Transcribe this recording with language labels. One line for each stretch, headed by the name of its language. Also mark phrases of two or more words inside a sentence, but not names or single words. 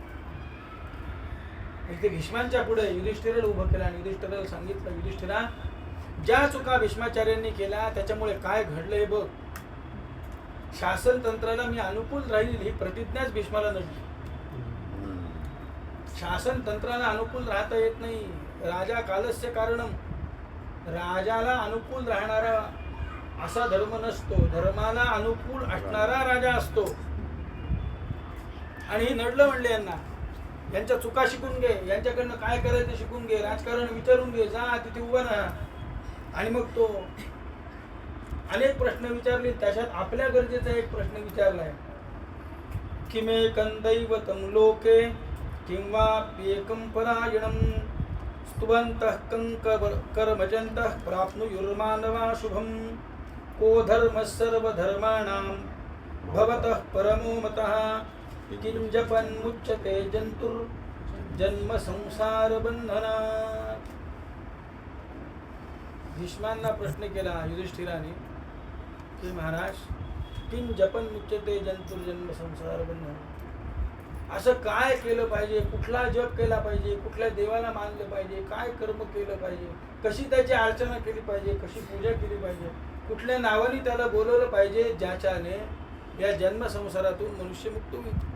Marathi: इथे भीष्मांच्या पुढे युधिष्ठिराला उभं केलं आणि युधिष्ठिराला सांगितलं, युधिष्ठिरा, ज्या चुका भीष्माचार्यांनी केल्या त्याच्यामुळे काय घडलं हे बघ. शासन तंत्राला मी अनुकूल राहील ही प्रतिज्ञाच भीष्माला नडली. शासन तंत्राला अनुकूल राहता येत नाही.
Sanskrit: राजा कालस्य कारणम.
Marathi: राजाला अनुकूल राहणारा असा धर्म नसतो, धर्माला अनुकूल असणारा राजा असतो. आणि हे नडलं म्हणले यांना. यांच्या चुका शिकून घे, यांच्याकडनं काय करायचं शिकून घे, राजकारण विचारून घे, जा तिथे उभा राहा. आणि मग तो अनेक प्रश्न विचारले, त्याच्यात आपल्या गरजेचा एक प्रश्न विचारलाय,
Sanskrit: किमेकं दैवतं लोके किंवा प्येकं परायणं स्तुवन्तः कर्मजन्तः प्राप्नुयुर्मानवा शुभं को धर्मः सर्वधर्माणां भवतः परमो मतः किं जपन्मुच्यते जन्तुर्जन्म संसार बंधनात्.
Marathi: भीष्मांना प्रश्न केला युधिष्ठिराने की महाराज,
Sanskrit: किं जपन्मुच्यते जंतुर्जन्म संसार बंधनात्.
Marathi: असं काय केलं पाहिजे, कुठला जप केला पाहिजे, कुठल्या देवाला मानलं पाहिजे, काय कर्म केलं पाहिजे, कशी त्याची अर्चना केली पाहिजे, कशी पूजा केली पाहिजे, कुठल्या नावाने त्याला बोलवलं पाहिजे ज्याच्याने या जन्म संसारातून मनुष्य मुक्त होईल.